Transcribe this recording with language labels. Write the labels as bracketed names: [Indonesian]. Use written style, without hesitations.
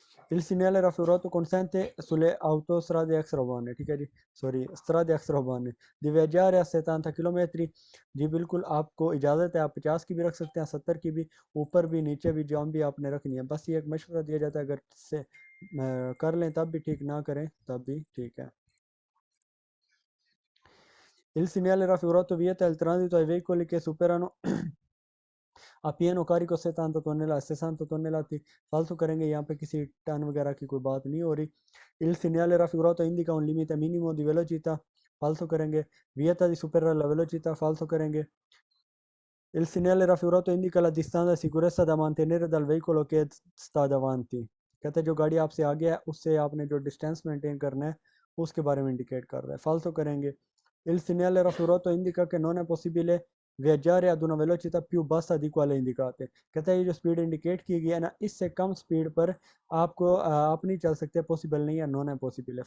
[Italian] Il segnale raffigurato consente sulle autostrade extraurbane, [Hindi] ठीक है जी, sorry [Italian] strade extraurbane, di viaggiare a [Hindi] 70 kilometre, जी बिल्कुल आपको इजाज़त है, आप 50 की भी रख सकते हैं, 70 की भी, ऊपर भी नीचे भी, जहाँ भी आपने रखनी है। बस ये एक मशवरा दिया जाता है, अगर से कर लें तब भी ठीक, ना करें तब भी ठीक है। [Italian] Il segnale raffigurato vieta il transito ai veicoli che superano a pieno carico 70 tonnellate, 60 tonnellate, [Hindi] फालतू करेंगे, यहाँ पे किसी टन वगैरह की कोई बात नहीं हो रही। [Italian] Il segnale raffigurato indica un limite minimo di velocità, [Hindi] फालतू करेंगे। [Italian] vieta di superare la velocità, [Hindi] फालतू करेंगे। [Italian] Il segnale raffigurato indica la distanza di sicurezza da mantenere dal veicolo che sta davanti, [Hindi] कहते हैं जो गाड़ी आपसे आगे है उससे आपने जो डिस्टेंस मेंटेन करना है उसके बारे में इंडिकेट कर रहा है। फालतू करेंगे। [Italian] Il segnale raffigurato indica che non è possibile viaggiare ad una velocità più bassa di quale indicate, [Hindi] कहता है ये जो स्पीड इंडिकेट की गई है ना, इससे कम स्पीड पर आपको आप नहीं चल सकते, पॉसिबल नहीं है, नॉन है पॉसिबल है।